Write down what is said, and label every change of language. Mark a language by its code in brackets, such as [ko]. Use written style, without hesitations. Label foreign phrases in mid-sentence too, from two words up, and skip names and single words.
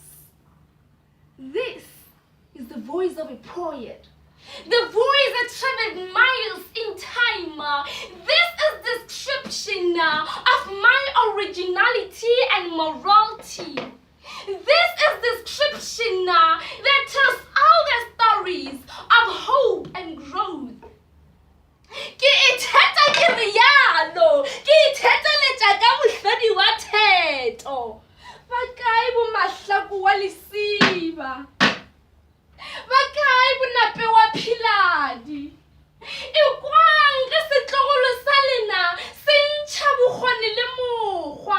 [en] This is the voice of a poet, the voice that traveled miles in time. This is description of my originality and morality. This is description that tells all the stories of hope and growth. [nso] Ke itheta ke rialo, ke ithetaletša ka mohlodi wa theto. Ba kae bo mahlaku wa lesiba? Ba kae bonape wa philadi? E kwang re setlogolo sa lena se ntšha bokgoni le mokgwa.